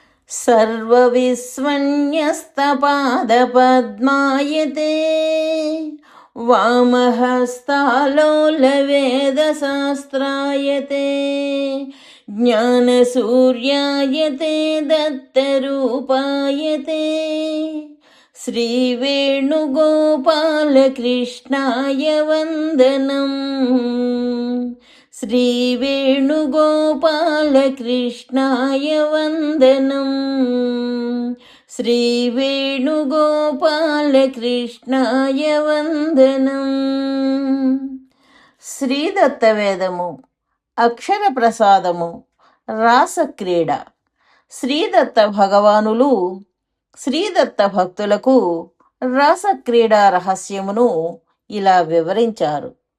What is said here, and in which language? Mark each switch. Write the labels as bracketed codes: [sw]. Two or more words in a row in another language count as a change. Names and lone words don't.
[sa] सर्वविस्मन्यस्तपादपद्मायते वामहस्तालोलवेदशास्त्रायते ज्ञानसूर्यायते दत्तरूपायते श्रीवेणुगोपालकृष्णाय वन्दनम् श्रीवेणुगोपालकृष्णाय वन्दनम् श्रीवेणुगोपालकृष्णाय वन्दनम्. [te] శ్రీదత్తవేదము, అక్షర ప్రసాదము, రాసక్రీడ. శ్రీదత్త భగవానులు శ్రీదత్త భక్తులకు రాసక్రీడా రహస్యమును ఇలా వివరించారు.